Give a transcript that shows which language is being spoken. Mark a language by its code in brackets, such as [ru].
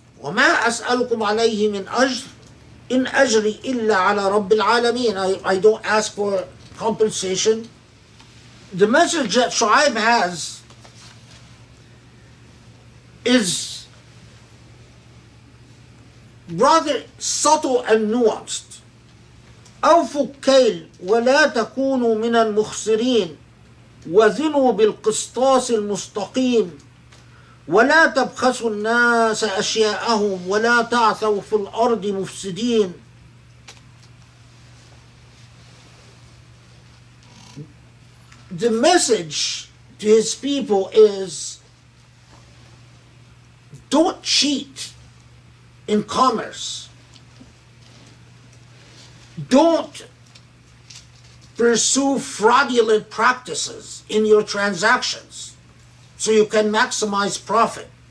[ar] وَمَا أَسْأَلُكُمْ عَلَيْهِ مِنْ أَجْرٍ إِنْ أَجْرِي إِلَّا عَلَى رَبِّ الْعَالَمِينَ. [en] I don't ask for compensation. The message that Shu'aib has is rather subtle and nuanced. [ar] أَوْفُوا الكَّيْلَ وَلَا تَكُونُوا مِنَ الْمُخْسِرِينَ وزنوا بالقسطاس المستقيم ولا تبخسوا الناس أشياءهم ولا تعثوا في الأرض مفسدين. [en] The message to his people is, don't cheat in commerce. Don't pursue fraudulent practices in your transactions so you can maximize profit.